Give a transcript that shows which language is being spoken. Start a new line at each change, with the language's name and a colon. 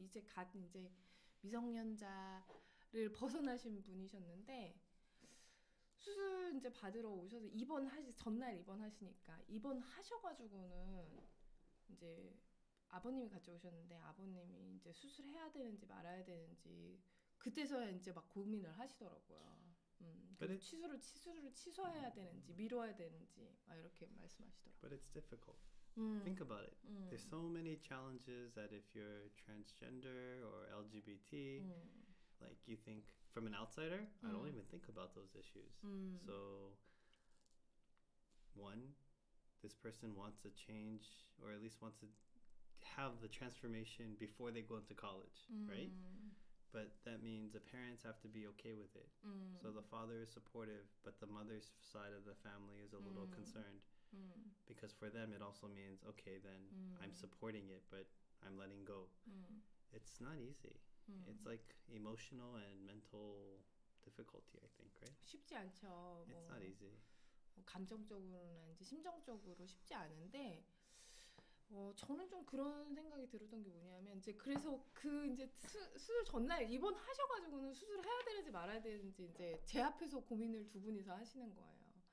Korean: 이제 미성년자를 벗어나신 분이셨는데 수술 이제 받으러 오셔서 전날 입원하시니까 입원하셔가지고는 이제 아버님이 같이 오셨는데 아버님이 이제 수술해야 되는지 말아야 되는지 그때서야 이제 막 고민을 하시더라고요. 그리고 수술을 취소해야 되는지 미뤄야 되는지 막 이렇게 말씀하시더라고요.
English: But it's difficult. Think about it. There's so many challenges that if you're transgender or LGBT, like you think from an outsider, I don't even think about those issues. So, one, this person wants to change or at least wants to have the transformation before they go into college, right? But that means the parents have to be okay with it. So the father is supportive, but the mother's side of the family is a little concerned. Because for them it also means, okay, then I'm supporting it, but I'm letting go. It's not easy. It's like emotional and mental difficulty, I think, right?
Korean: 쉽지 않죠.
English: It's not easy.
Korean: 감정적으로나 이제 심정적으로 쉽지 않은데 저는 좀 그런 생각이 들었던 게 뭐냐면 이제 그래서 이제 수술 전날 입원하셔가지고는 수술해야 되는지 말아야 되는지 이제 제 앞에서 고민을 두 분이서 하시는 거예요.